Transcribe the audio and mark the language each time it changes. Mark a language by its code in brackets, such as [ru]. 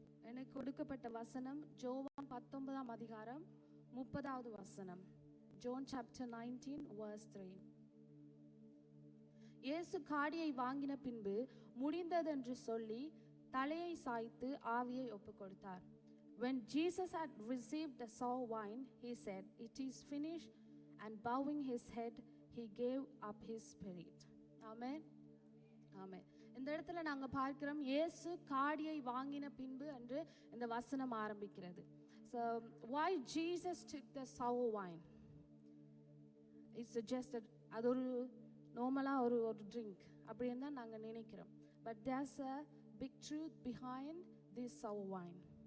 [ta] எனக்கு கொடுக்கப்பட்ட வசனம் யோவான் 19ஆம் அதிகாரம் 30வது வசனம். [en] John chapter 19 verse 3. [ta] இயேசு காடியை வாங்கின பின்பு முடிந்ததென்று சொல்லி தலையை சாய்த்து ஆவியை ஒப்புக்கொடுத்தார். [en] When Jesus had received the sour wine, he said, "It is finished," and bowing his head, he gave up his spirit. [ta] ஆமென். ஆமென். இந்த இடத்துல நாங்க பார்க்கிறோம் இயேசு காடியை வாங்கின பின்பு என்று இந்த வசனம் ஆரம்பிக்கிறது. [en] So why Jesus took the sour wine? It's just [ta] அது ஒரு நார்மலா ஒரு ட்ரிங்க் அப்படின்னு தான் நாங்க நினைக்கிறோம். [en] But there's a big truth behind this sour wine.